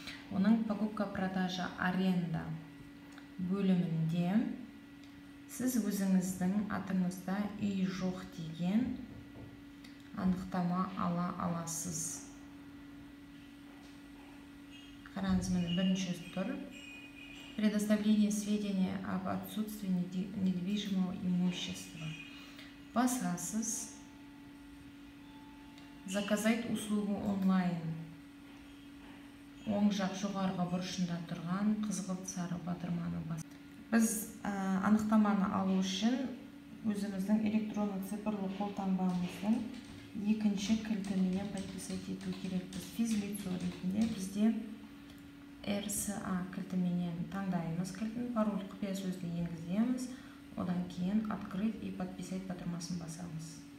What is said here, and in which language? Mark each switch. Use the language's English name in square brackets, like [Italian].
[Kazakh] Оның [Russian] покупка, продажа, аренда [Kazakh] бөлімінде сіз өзіңіздің атыңызда үй жоқ деген анықтама ала аласыз. Қараңыз, міне бірінші тұр. [Russian] Предоставление сведения об отсутствии недвижимого имущества. [Kazakh] Басасыз. [Russian] Заказать услугу онлайн. [Kazakh] Оң жақ жоғарғы бұрышында тұрған қызғылт сары батырманы бас. Біз анықтаманы алу үшін өзіміздің электронды цифрлы қолтаңбамыздың екінші кілтіменен подписать ету керекпіз. Физлицо ретінде бізде RSA кілтіменен таңдаймыз кілтін, пароль құпия сөзді енгіземіз, одан кейін [Russian] открыть и подписать [Kazakh] батырмасын басамыз.